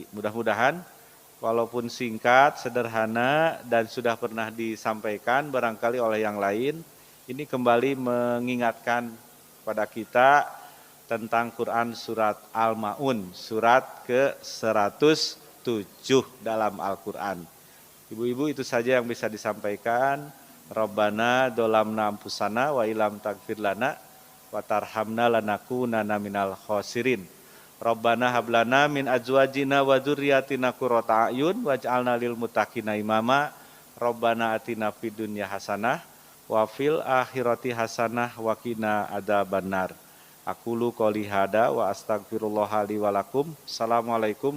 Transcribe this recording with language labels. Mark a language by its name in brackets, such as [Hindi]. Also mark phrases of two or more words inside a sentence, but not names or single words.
[Indonesian] Mudah-mudahan walaupun singkat, sederhana, dan sudah pernah disampaikan barangkali oleh yang lain, ini kembali mengingatkan pada kita tentang Quran surat Al-Ma'un, surat ke-107 dalam Al-Quran. Ibu-ibu, itu saja yang bisa disampaikan. [Arabic] ربنا ظلمنا أنفسنا وإن لم تغفر لنا وترحمنا لنكونن من الخاسرين. ربنا هب لنا من أزواجنا وذرياتنا قرة أعين واجعلنا للمتقين إماما. ربنا آتنا في الدنيا حسنة وفي الآخرة حسنة وقنا عذاب النار. أقول قولي هذا وأستغفر الله لي ولكم. Assalamualaikum